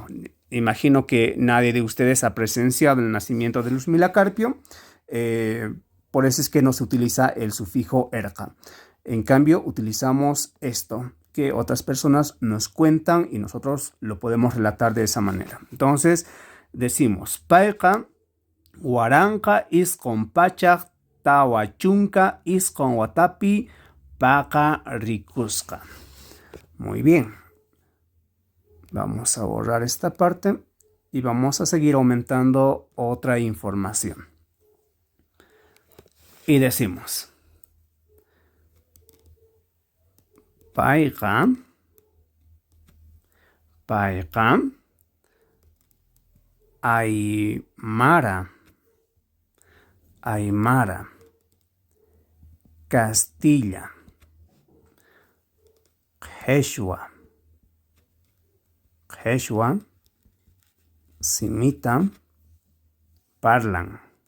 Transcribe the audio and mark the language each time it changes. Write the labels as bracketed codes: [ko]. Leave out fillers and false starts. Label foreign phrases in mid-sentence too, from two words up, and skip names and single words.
[es] Imagino que nadie de ustedes ha presenciado el nacimiento de Luzmila Carpio. Por eso es que no se utiliza el sufijo erqa. En cambio, utilizamos esto que otras personas nos cuentan y nosotros lo podemos relatar de esa manera. Entonces, decimos [qu] payqa waranqa isqun pachaq tawa chunka isqun watapi paqarikusqa. [es] Muy bien. Vamos a borrar esta parte y vamos a seguir aumentando otra información. Y decimos [qu] payqa Aymara Aymara, Castilla, Quechua, Simita, Parlan.